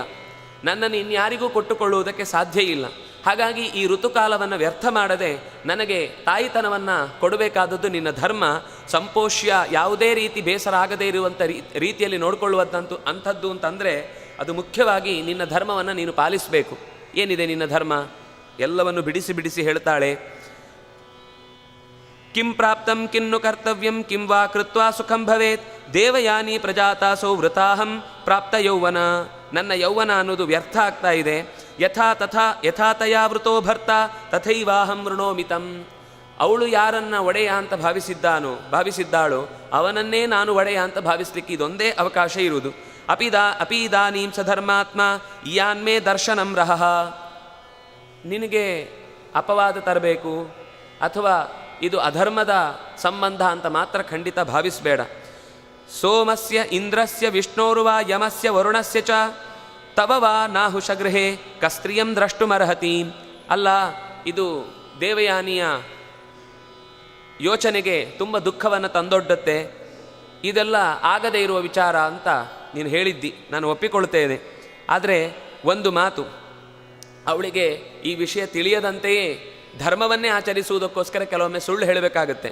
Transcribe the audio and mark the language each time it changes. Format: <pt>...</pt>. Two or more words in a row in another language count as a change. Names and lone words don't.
<kn>ನನ್ನನ್ನು ಇನ್ಯಾರಿಗೂ ಕೊಟ್ಟುಕೊಳ್ಳುವುದಕ್ಕೆ ಸಾಧ್ಯ ಇಲ್ಲ. ಹಾಗಾಗಿ ಈ ಋತುಕಾಲವನ್ನು ವ್ಯರ್ಥ ಮಾಡದೆ ನನಗೆ ತಾಯಿತನವನ್ನು ಕೊಡಬೇಕಾದದ್ದು ನಿನ್ನ ಧರ್ಮ. ಸಂಪೋಷ್ಯ ಯಾವುದೇ ರೀತಿ ಬೇಸರ ಆಗದೇ ಇರುವಂಥ ರೀತಿಯಲ್ಲಿ ನೋಡಿಕೊಳ್ಳುವಂಥದ್ದು ಅಂಥದ್ದು ಅಂತಂದರೆ ಅದು ಮುಖ್ಯವಾಗಿ ನಿನ್ನ ಧರ್ಮವನ್ನು ನೀನು ಪಾಲಿಸಬೇಕು. ಏನಿದೆ ನಿನ್ನ ಧರ್ಮ? ಎಲ್ಲವನ್ನು ಬಿಡಿಸಿ ಬಿಡಿಸಿ ಹೇಳ್ತಾಳೆ.</kn> <sa>ಕಿಂ ಪ್ರಾಪ್ತಂ ಕಿನ್ನು ಕರ್ತವ್ಯಂ ಕಿಂ ವಾ ಕೃತ್ವಾ ಸುಖಂ ಭವೇತ್ ದೇವಯಾನಿ ಪ್ರಜಾತಾಸೋ ವೃತಾಹಂ ಪ್ರಾಪ್ತ ಯೌವನ.</sa> <kn>ನನ್ನ ಯೌವನ ಅನ್ನೋದು ವ್ಯರ್ಥ ಆಗ್ತಾ ಇದೆ.</kn> <sa>ಯಥಾ ತಯಾ ವೃತೋ ಭರ್ತ ತಥೈವಾಹಂ ವೃಣೋಮಿತಂ.</sa> <kn>ಅವಳು ಯಾರನ್ನ ಒಡೆಯ ಅಂತ ಭಾವಿಸಿದ್ದಾಳೋ ಅವನನ್ನೇ ನಾನು ಒಡೆಯ ಅಂತ ಭಾವಿಸ್ಲಿಕ್ಕೆ ಇದೊಂದೇ ಅವಕಾಶ ಇರುವುದು.</kn> <sa>ಅಪೀದಾನೀಂ ಸ ಧರ್ಮಾತ್ಮ ಇಯಾನ್ಮೇ ದರ್ಶನಂ ರಹಃ.</sa> <kn>ನಿನಗೆ ಅಪವಾದ ತರಬೇಕು ಅಥವಾ ಇದು ಅಧರ್ಮದ ಸಂಬಂಧ ಅಂತ ಮಾತ್ರ ಖಂಡಿತ ಭಾವಿಸಬೇಡ.</kn> <sa>ಸೋಮಸ್ಯ ಇಂದ್ರಸ್ಯ ವಿಷ್ಣೋರ್ವಾ ಯಮಸ್ಯ ವರುಣಸ್ಯ ಚ ತವ ವಾ ನಾಹುಷಗೃಹೇ ಕಸ್ತ್ರಿಯಂ ದ್ರಷ್ಟುಮರ್ಹತಿ.</sa> <kn>ಅಲ್ಲ, ಇದು ದೇವಯಾನಿಯ ಯೋಚನೆಗೆ ತುಂಬ ದುಃಖವನ್ನು ತಂದೊಡ್ಡುತ್ತೆ. ಇದೆಲ್ಲ ಆಗದೇ ಇರುವ ವಿಚಾರ ಅಂತ ನೀನು ಹೇಳಿದ್ದಿ, ನಾನು ಒಪ್ಪಿಕೊಳ್ತೇನೆ. ಆದರೆ ಒಂದು ಮಾತು, ಅವಳಿಗೆ ಈ ವಿಷಯ ತಿಳಿಯದಂತೆಯೇ ಧರ್ಮವನ್ನೇ ಆಚರಿಸುವುದಕ್ಕೋಸ್ಕರ ಕೆಲವೊಮ್ಮೆ ಸುಳ್ಳು ಹೇಳಬೇಕಾಗತ್ತೆ.</kn>